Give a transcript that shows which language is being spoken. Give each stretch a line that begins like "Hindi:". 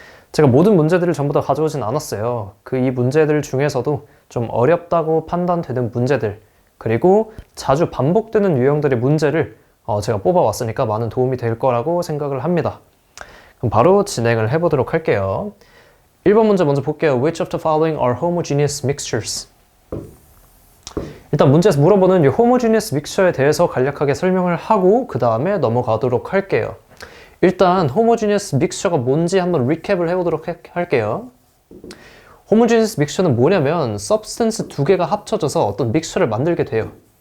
Korean: 제가 모든 문제들을 전부 다 가져오진 않았어요. 이 문제들 중에서도 좀 어렵다고 판단되는 문제들, 그리고 자주 반복되는 유형들의 문제를 제가 뽑아왔으니까 많은 도움이 될 거라고 생각을 합니다. 그럼 바로 진행을 해보도록 할게요. 1번 문제 먼저 볼게요.
English: Which of the following are homogeneous mixtures?
Korean: 일단 문제에서 물어보는 이 homogeneous mixture에 대해서 간략하게 설명을 하고 그 다음에 넘어가도록 할게요. 일단 homogeneous mixture가 뭔지 한번 리캡을 해보도록 할게요. homogeneous mixture는 뭐냐면 substance 두 개가 합쳐져서 어떤 믹스처를 만들게 돼요.